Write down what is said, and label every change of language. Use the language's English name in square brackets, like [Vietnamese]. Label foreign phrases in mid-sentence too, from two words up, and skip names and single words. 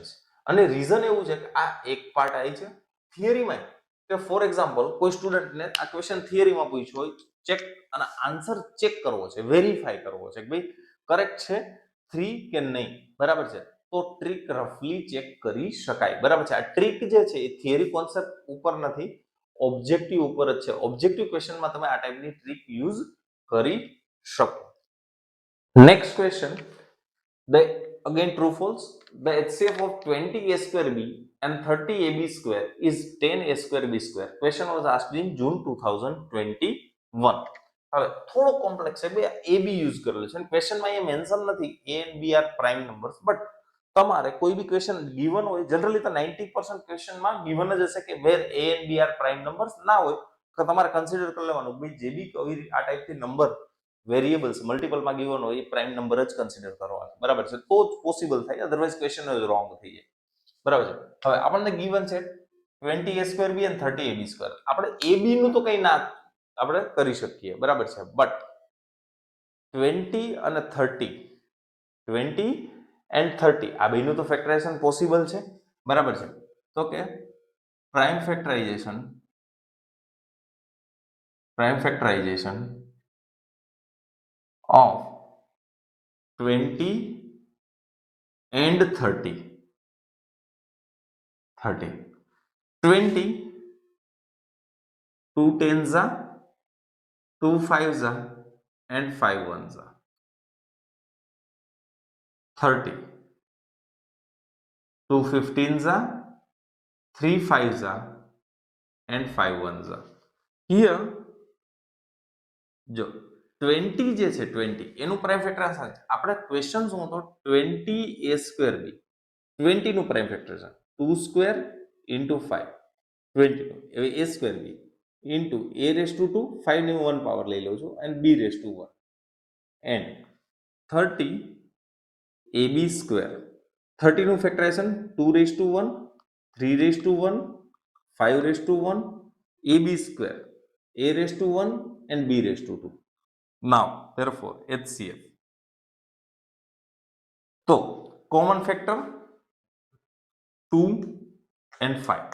[Gujarati] અને રીઝન એવું છે કે આ એક પાર્ટ આવી છે થિયરીમાં, કે [English] for example [Gujarati] કોઈ સ્ટુડન્ટને આ ક્વેશ્ચન થિયરીમાં પૂછ્યો હોય, ચેક અને આન્સર ચેક કરવો છે, વેરીફાઈ કરવો છે કે ભાઈ કરેક્ટ છે 3 કે નહીં. બરાબર છે. તો ટ્રીક રફલી ચેક કરી શકાય. બરાબર છે. આ ટ્રીક જે છે એ [English] theory concept [Gujarati] ઉપર નથી, ઓબ્જેક્ટિવ ઉપર જ છે. ઓબ્જેક્ટિવ ક્વેશ્ચનમાં તમે આ ટાઈપની ટ્રીક યુઝ કરી શકો. [English] next question, again true false. The HCF of 20 a square b and 30 ab square is 10 a square b square. Question was asked in June 2021. [Gujarati] હવે થોડો કોમ્પ્લેક્સ છે. બે ab યુઝ કરેલું છે અને ક્વેશ્ચનમાં અહીંયા મેન્શન નથી [English] a and b are prime numbers. [Gujarati] બટ તમારે કોઈ બી ક્વેશ્ચન ગિવન હોય, જનરલી તો 90% ક્વેશ્ચનમાં ગિવન જ હશે કે [English] where a and b are prime numbers. [Gujarati] ના હોય તો તમારે કન્સિડર કરી લેવાનું કે જે બી આ ટાઈપથી [English] number variables [Gujarati] મલ્ટિપલમાં ગિવન હોય એ [English] prime number [Gujarati] જ કન્સિડર કરવાનો. બરાબર છે. તો જ પોસિબલ થાય, અધરવાઇઝ ક્વેશ્ચન જ રોંગ થઈ જાય. બરાબર છે. હવે આપણને ગિવન છે [English] 20 a square b and 30 ab square. [Gujarati] આપણે ab નું તો કંઈ ના આપણે કરી શકીએ. બરાબર છે. બટ 20 અને 30, 20 and 30 આ બેનું તો ફેક્ટરાઇઝેશન પોસિબલ છે. બરાબર છે. તો કે [English] prime factorization of 20 and 30. 20, 2 10s are, 2 5s are and 5 1s are. 30, 2 15s are, 3 5s are and 5 1s are. [Gujarati] Here જો 20 જે છે 20 એનું [English] prime factorization [Gujarati] આપણે ક્વેશ્ચન શું હતો 20 a square b. 20 નું [English] prime factorization 2 square into [Gujarati] 5 22. [English] હવે a square b into a raised to 2 5 [Gujarati] ની 1 પાવર લઈ લઉં છું [English] and b raised to 1 and 30 ab square. 30 નું ફેક્ટરાઇઝેશન 2 raised to 1, 3 raised to 1, 5 raised to 1, ab square, a raised to 1 and b raised to 2. Now, therefore, HCF. So, common factor 2 and 5.